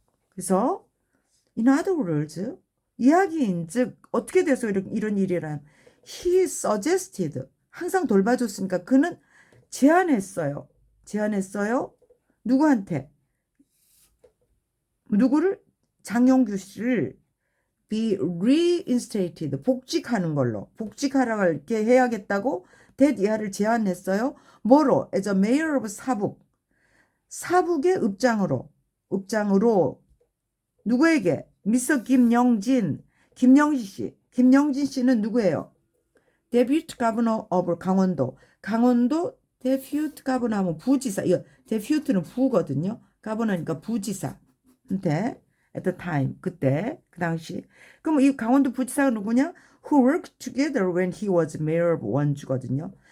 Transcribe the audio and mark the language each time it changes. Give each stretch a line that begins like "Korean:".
Korean: 그래서
English: in other words
Korean: 이야기인즉 어떻게 돼서 이런 일이란
English: he suggested
Korean: 항상 돌봐줬으니까 그는 제안했어요. 누구한테? 누구를? 장영규 씨를 be reinstated 복직하라고 이렇게 해야겠다고 that 이하를 제안했어요. 뭐로? as a mayor of 사북의 읍장으로 누구에게? 미스터 김영진 씨. 김영진 씨는 누구예요?
English: 데퓨트 가버너 오브 강원도 데퓨트 가버너
Korean: 하면 부지사. 이거 데퓨트는 부거든요. 가버너니까 부지사한테 at the time 그때 그 당시. 그럼 이 강원도 부지사가 누구냐?
English: Who worked together when he was mayor of 원주거든요.